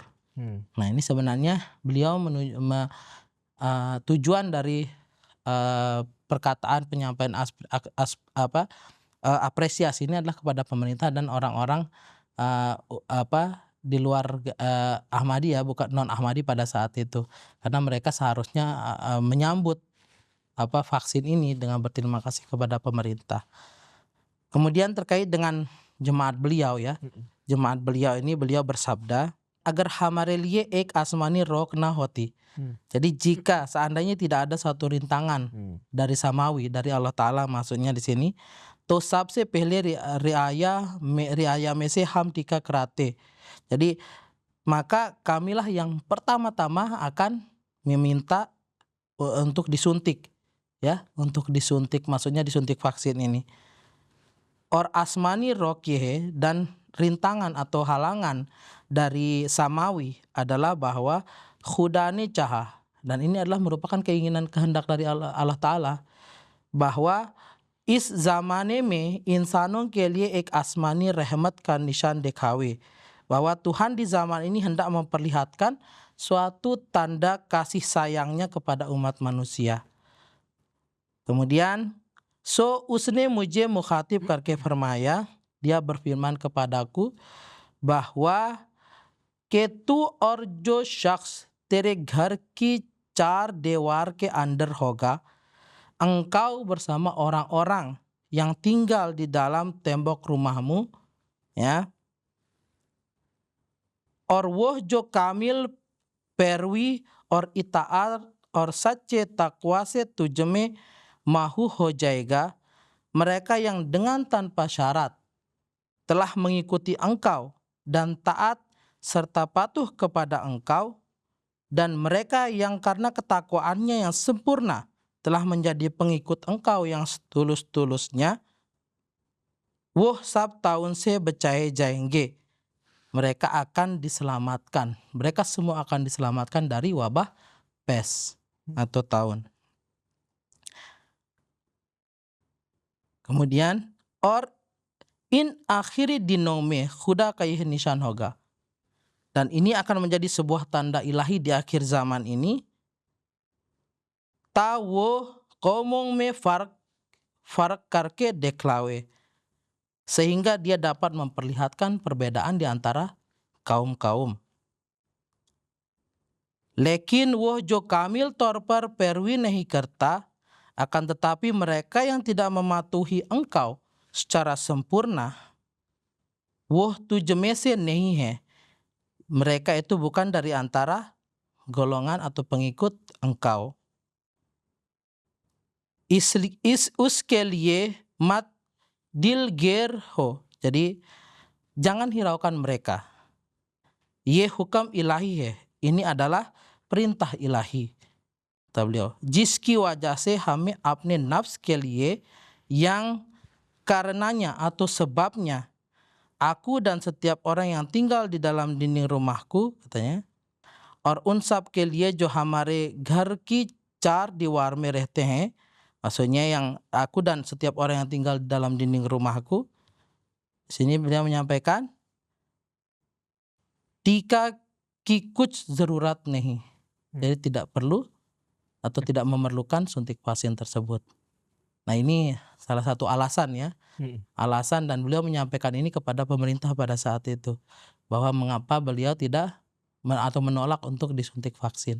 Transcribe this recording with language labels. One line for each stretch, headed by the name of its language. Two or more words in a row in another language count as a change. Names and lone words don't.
Indonesian: Nah, ini sebenarnya beliau tujuan dari perkataan penyampaian apresiasi ini adalah kepada pemerintah dan orang-orang di luar Ahmadi, ya, bukan non Ahmadi pada saat itu, karena mereka seharusnya menyambut vaksin ini dengan berterima kasih kepada pemerintah. Kemudian terkait dengan jemaat beliau, ya, jemaat beliau ini, beliau bersabda,
Urdu: اگر ہمارے لیے ایک آسمانی روک نہ ہوتی.
Indonesian: Jadi jika seandainya tidak ada satu rintangan dari samawi, dari Allah Ta'ala maksudnya di sini,
Urdu: تو سب سے پہلے رعایا میں سے ہم ٹیکا کراتے.
Indonesian: Jadi maka kamilah yang pertama-tama akan meminta untuk disuntik, ya, untuk disuntik, maksudnya disuntik vaksin ini.
Urdu: اور آسمانی روک یہ,
Indonesian: dan rintangan atau halangan dari samawi adalah bahwa
Urdu: خدا نے چاہا,
Indonesian: dan ini adalah merupakan keinginan kehendak dari Allah Ta'ala, bahwa
Urdu: اس زمانے میں انسانوں کے لیے ایک آسمانی رحمت کا نشان دکھاوے,
Indonesian: bahwa Tuhan di zaman ini hendak memperlihatkan suatu tanda kasih sayangnya kepada umat manusia.
Urdu: Kemudian سو اس نے مجھے مخاطب کر کے فرمایا,
Indonesian: dia berfirman kepadaku bahwa
Urdu: کہ تو اور جو شخص تیرے گھر کی 4 دیوار کے اندر ہوگا,
Indonesian: engkau bersama orang-orang yang tinggal di dalam tembok rumahmu, ya,
Urdu: اور وہ جو کامل پیروی اور اطاعت اور سچے تقویٰ سے تجھ میں محو ہو जाएगा,
Indonesian: mereka yang dengan tanpa syarat telah mengikuti engkau dan taat serta patuh kepada engkau, dan mereka yang karena ketakwaannya yang sempurna telah menjadi pengikut engkau yang setulus-tulusnya,
Urdu: وہ سب طاعون سے بچائے جائیں گے,
Indonesian: mereka akan diselamatkan, mereka semua akan diselamatkan dari wabah pes atau taun.
Urdu: Kemudian اور ان آخری دنوں میں خدا کا یہ نشان ہوگا,
Indonesian: dan ini akan menjadi sebuah tanda ilahi di akhir zaman ini,
Urdu: تا وہ قوموں میں فرق کر کے دکھلاوے,
Indonesian: sehingga dia dapat memperlihatkan perbedaan di antara kaum-kaum.
Urdu: لیکن وہ جو کامل طور پر پیروی نہیں کرتا,
Indonesian: akan tetapi mereka yang tidak mematuhi engkau secara sempurna,
Urdu: وہ تجھ میں سے نہیں ہے,
Indonesian: mereka itu bukan dari antara golongan atau pengikut engkau.
Urdu: اس کے لیے مت دلگیر ہو,
Indonesian: jadi jangan hiraukan mereka.
Urdu: یہ حکم الٰہی ہے,
Indonesian: ini adalah perintah ilahi, kata beliau.
Urdu: جس کی وجہ سے ہمیں اپنے نفس کے لیے,
Indonesian: yang karenanya atau sebabnya aku dan setiap orang yang tinggal di dalam dinding rumahku, katanya,
Urdu: اور ان سب کے لیے جو ہمارے گھر کی 4 دیوار میں رہتے ہیں,
Indonesian: maksudnya yang aku dan setiap orang yang tinggal di dalam dinding rumahku. Di sini beliau menyampaikan
Urdu: ٹیکا کی کچھ ضرورت نہیں,
Indonesian: jadi tidak perlu atau tidak memerlukan suntik vaksin tersebut. Nah, ini salah satu alasan, ya, alasan, dan beliau menyampaikan ini kepada pemerintah pada saat itu, bahwa mengapa beliau tidak atau menolak untuk disuntik vaksin.